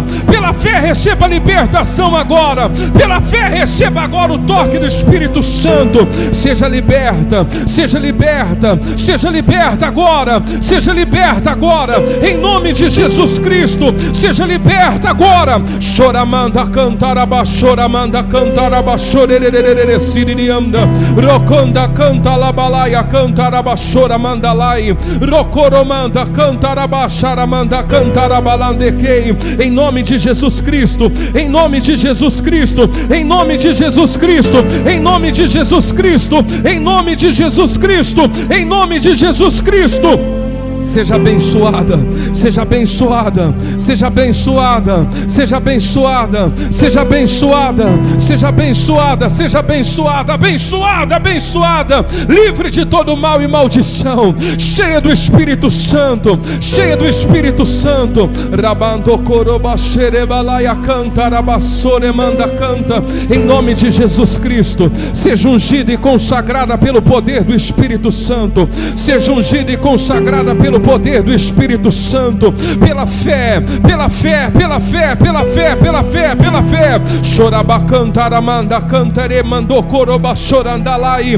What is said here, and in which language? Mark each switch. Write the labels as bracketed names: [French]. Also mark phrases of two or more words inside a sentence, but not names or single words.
[Portuguese] Pela fé receba a libertação agora. Pela fé receba agora o toque do Espírito Santo. Seja liberta, seja liberta, seja liberta agora. Seja liberta agora em nome de Jesus Cristo. Seja liberta agora. Choramanda cantaraba, choramanda cantaraba, chorerererere siririanda, roconda canta labalaia cantaraba, choramandalai, rocoromanda cantaraba, charamanda cantarabalandekei. Em nome de Jesus Cristo, em nome de Jesus Cristo, em nome de Jesus Cristo, em nome de Jesus Cristo, em nome de Jesus Cristo, em nome de Jesus Cristo. Seja abençoada, seja abençoada, seja abençoada, seja abençoada, seja abençoada, seja abençoada, seja abençoada, abençoada, abençoada, livre de todo mal e maldição, cheia do Espírito Santo, cheia do Espírito Santo. Rabando coroba xerebalaia canta, rabassore manda canta, em nome de Jesus Cristo. Seja ungida e consagrada pelo poder do Espírito Santo, seja ungida e consagrada pelo poder do Espírito Santo, pela fé, pela fé, pela fé, pela fé, pela fé, pela fé. Chorabacantaramanda cantare mandou coroba chorandalai.